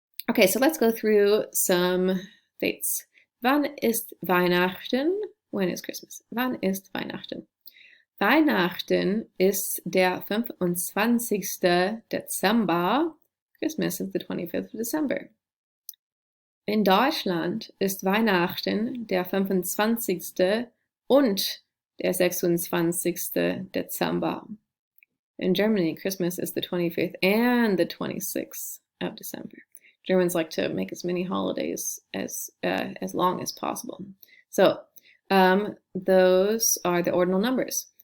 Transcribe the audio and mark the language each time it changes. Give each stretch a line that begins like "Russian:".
English: Okay, so let's go through some dates.
German: Wann ist Weihnachten?
English: When is Christmas?
German: Wann ist Weihnachten? Weihnachten ist der 25. Dezember.
English: Christmas is the 25th of December.
German: In Deutschland ist Weihnachten der 25. und der 26. Dezember.
English: In Germany, Christmas is the 25th and the 26th of December. Germans like to make as many holidays as long as possible. So those are the ordinal numbers.